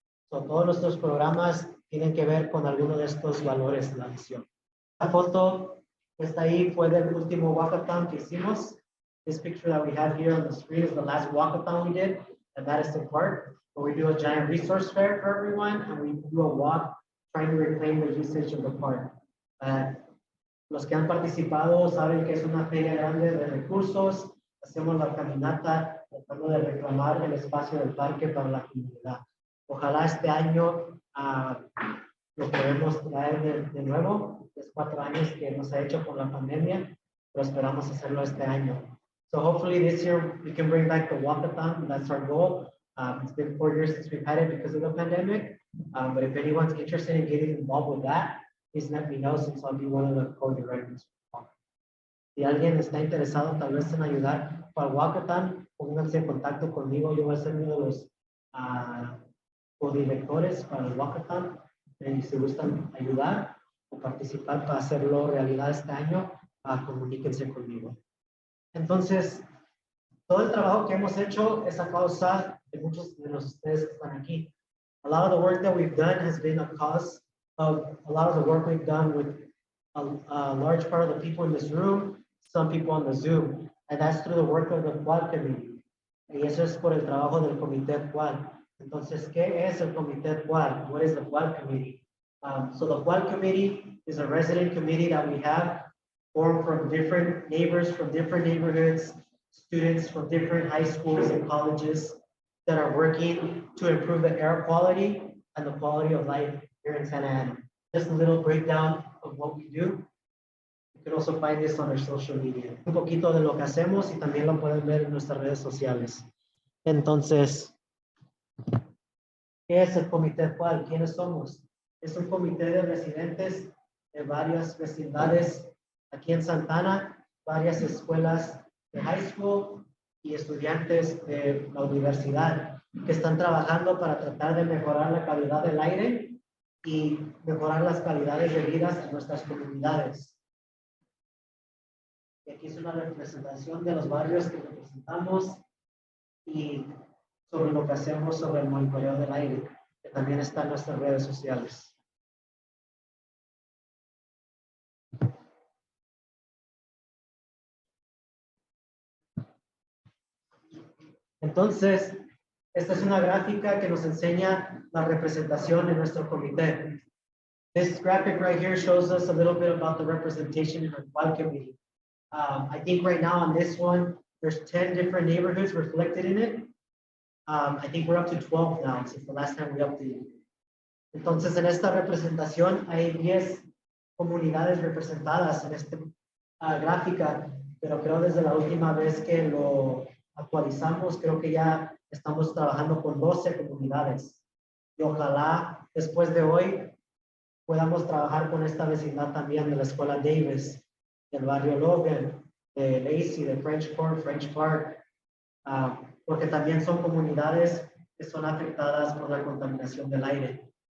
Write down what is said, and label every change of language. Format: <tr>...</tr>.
<es>Todos nuestros programas tienen que ver con alguno de estos valores de la misión. La foto que está ahí fue del último walkathon que hicimos.</es> <en>This picture that we have here on the screen is the last walkathon we did at Madison Park, where we do a giant resource fair for everyone, and we do a walk trying to reclaim the usage of the park.</en> <es>Los que han participado saben que es una feria grande de recursos. Hacemos la caminata tratando de reclamar el espacio del parque para la comunidad. Ojalá este año lo podemos traer de nuevo. Es 4 años que nos ha hecho por la pandemia, pero esperamos hacerlo este año.</es> <en>So hopefully this year we can bring back the walkathon. That's our goal. It's been 4 years since we've had it because of the pandemic. But if anyone's interested in getting involved with that, please let me know, since I'll be one of the co-directors.</en> <es>Si alguien está interesado tal vez en ayudar para el walkathon, pónganse en contacto conmigo. Yo voy a ser uno de los codirectores para el walkathon. Y si gustan ayudar o participar para hacerlo realidad este año, comuníquense conmigo. Entonces, Todo el trabajo que hemos hecho es a causa de muchos de los ustedes que están aquí.</es> <en>A lot of the work that we've done has been a cause of a lot of the work we've done with a large part of the people in this room, some people on the Zoom, and that's through the work of the Quad Committee.</en> <es>Y eso es por el trabajo del Comité Quad. Entonces, ¿qué es el Comité Quad?</es> <en>What is the Quad Committee? So the Quad Committee is a resident committee that we have formed from different neighbors, from different neighborhoods, students from different high schools and colleges that are working to improve the air quality and the quality of life here in Santa Ana. Just a little breakdown of what we do. You can also find this on our social media.</en> <es>Un poquito de lo que hacemos y también lo pueden ver en nuestras redes sociales. Entonces, ¿qué es el Comité Quad? ¿Quiénes somos? Es un comité de residentes de varias vecindades aquí en Santa Ana, varias escuelas de high school y estudiantes de la universidad que están trabajando para tratar de mejorar la calidad del aire y mejorar las calidades de vida en nuestras comunidades. Y aquí es una representación de los barrios que representamos y sobre lo que hacemos sobre el monitoreo del aire, que también está en nuestras redes sociales. Entonces, esta es una gráfica que nos enseña la representación de nuestro comité.</es> <en>This graphic right here shows us a little bit about the representation in our quad committee. I think right now on this one, there's 10 different neighborhoods reflected in it. I think we're up to 12 now since the last time we updated.</en> <es>Entonces, en esta representación hay 10 comunidades representadas en esta gráfica, pero creo desde la última vez que lo actualizamos, creo que ya estamos trabajando con 12 comunidades. Y ojalá después de hoy podamos trabajar con esta vecindad también de la escuela Davis, del barrio Logan, de Lacey, de French Court, French Park, porque también son comunidades que son afectadas por la contaminación del aire.</es>